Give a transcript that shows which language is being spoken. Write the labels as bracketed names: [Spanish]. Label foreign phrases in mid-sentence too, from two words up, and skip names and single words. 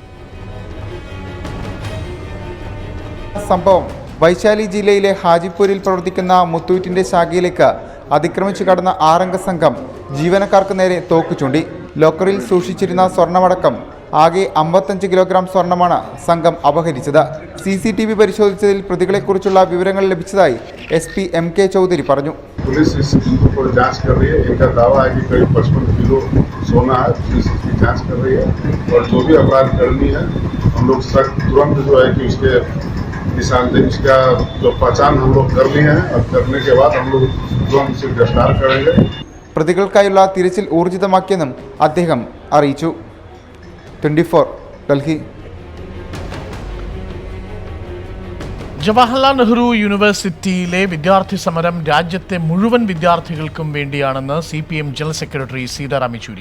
[Malayalam] സംഭവം വൈശാലി ജില്ലയിലെ ഹാജിപ്പൂരിൽ പ്രവർത്തിക്കുന്ന മുത്തൂറ്റിന്റെ ശാഖയിലേക്ക് അതിക്രമിച്ചു കടന്ന 6 അംഗ സംഘം ജീവനക്കാർക്ക് നേരെ തോക്ക് ചൂണ്ടി. ലോക്കറിൽ സൂക്ഷിച്ചിരുന്ന സ്വർണമടക്കം ആകെ 55 കിലോഗ്രാം സ്വർണമാണ് സംഘം അപഹരിച്ചത്. CCTV പരിശോധിച്ചതിൽ പ്രതികളെക്കുറിച്ചുള്ള വിവരങ്ങൾ ലഭിച്ചതായി SP MK ചൗധരി പറഞ്ഞു. [Hindi] पुलिस इस पर जांच कर रही है. इनका दावा है कि करीब 55 किलो सोना है. पुलिस इसकी जांच कर रही है और जो भी अपराध करनी है हम लोग तुरंत जो है कि उसके निशानदेही, उसका जो पहचान हम लोग कर लिए हैं और करने के बाद हम लोग तुरंत उसे गिरफ्तार करेंगे. [Malayalam] പ്രതികൾക്കായുള്ള തിരച്ചിൽ ഊർജിതമാക്കിയെന്നും അദ്ദേഹം അറിയിച്ചു. 24 ഡൽഹി. ജവഹർലാൽ നെഹ്റു യൂണിവേഴ്സിറ്റിയിലെ വിദ്യാർത്ഥി സമരം രാജ്യത്തെ മുഴുവൻ വിദ്യാർത്ഥികൾക്കും വേണ്ടിയാണെന്ന് CPM ജനറൽ സെക്രട്ടറി സീതാറാം യെച്ചൂരി.